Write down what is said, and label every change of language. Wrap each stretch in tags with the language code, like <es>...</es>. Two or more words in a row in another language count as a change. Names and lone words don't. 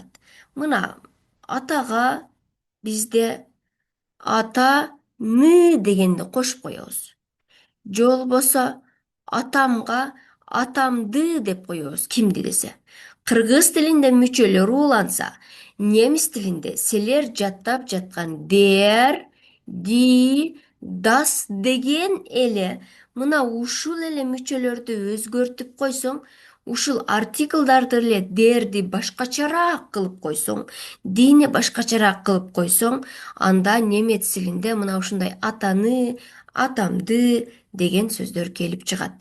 <ky>Мына атага бизде атаны дегенди кошуп коебуз. Же болбосо атамга атамды деп коебуз, кимди десе. Кыргыз тилинде мүчөлөр ууланса, немис тилинде силер жаттап жаткан</ky> <de>der, die, das</de> <ky>деген эле мына ушул эле мүчөлөрдү өзгөртүп койсоң, ушул артиклдарды эле дерди башкачараак кылып койсоң, дийни башкачараак кылып койсоң, анда немец тилинде мына ушундай атаны, атамды деген сөздөр келип чыгат.</ky>